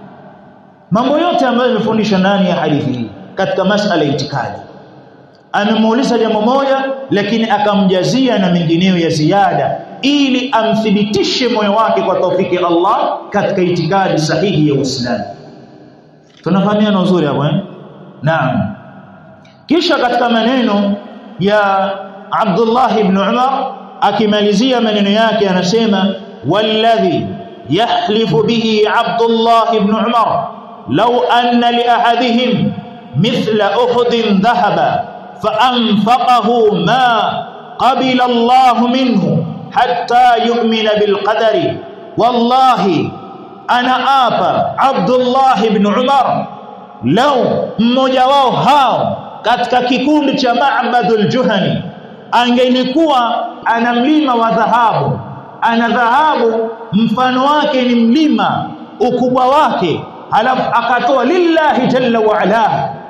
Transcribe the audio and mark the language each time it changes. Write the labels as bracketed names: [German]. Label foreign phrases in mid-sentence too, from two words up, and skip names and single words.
[Swahili] Mambo yote ambayo yamefundishwa ndani ya hadithi hii katika masala ya itikadi, amemuuliza jambo moja lakini akamjazia na mengineyo ya ziada, ili amthibitishe moyo wake kwa taufiki ya Allah katika itikadi sahihi ya Uislamu. Tunafahamiana uzuri hapo Naam. Kisha katika maneno ya Abdullah ibn Umar akimalizia maneno yake anasema, [Arabic] والذي يحلف به عبد الله بن عمر لو أن لأحدهم مثل أحد ذهبا فأنفقه ما قبل الله منه حتى يؤمن بالقدر, [Swahili] wallahi ana apa Abdullah ibn Umar, lau mmoja wao hao katika kikundi cha Ma'badul Juhani angelikuwa ana mlima wa dhahabu, ana dhahabu mfano wake ni mlima ukubwa wake, halafu akatoa [Arabic] لله جل وعلا,